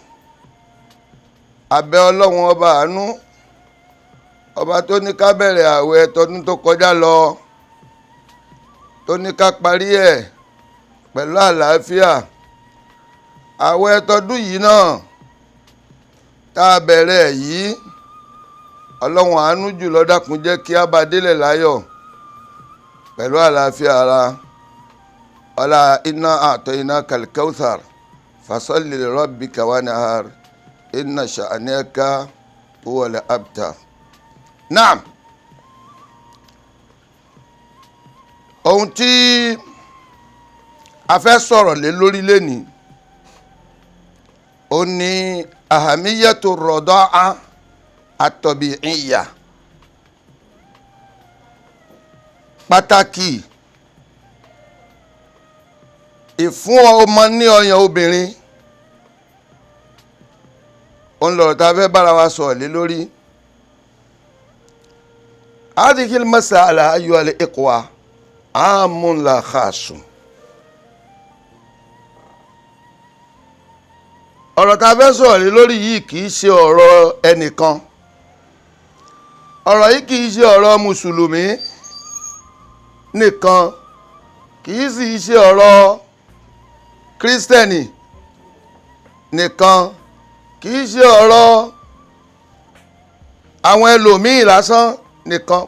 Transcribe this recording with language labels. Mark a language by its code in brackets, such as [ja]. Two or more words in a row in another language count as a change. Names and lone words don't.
[yo] Abẹ́ Ọlọ́run ọba àánú, ọba tó ní ká bẹ̀rẹ̀ ààwẹ̀ tọdún tó kọjá lọ, tó ní ká parí ẹ̀ pẹ̀lú àlàáfíà. Ààwẹ̀ tọdún yìí náà tá a bẹ̀rẹ̀ yìí, Ọlọ́run àánú jùlọ dákun jẹ́ kí a bá délẹ̀ láyọ̀ pẹ̀lú àlàáfíà ara. [ar] Ọlá إنا أعطيناك الكوثر فصل لربك وانحر إن شانئك هو الأبتر. [yo] Naam, ohun tí a fẹ́ sọ̀rọ̀ lé lórí lénìí ó ní [ar] أهمية الرضاعة الطبيعية, [yo] pàtàkì ìfún ọmọ ní ọyàn obìnrin. òun lọ̀rọ̀ tá a fẹ́ bára wa sọ̀rọ̀ lé lórí. [ar] هذه المسألة أيها الإخوة عام لا خاص. [yo] ọ̀rọ̀ tá a fẹ́ sọ̀rọ̀ lé lórí yìí kì í ṣe ọ̀rọ̀ ẹnìkan. ọ̀rọ̀ yìí kì í ṣe ọ̀rọ̀ mùsùlùmí nìkan, kì í sì ṣe ọ̀rọ̀ kírísítẹ́nì nìkan, kì í ṣe ọ̀rọ̀ àwọn ẹlòmíì lásán nìkan.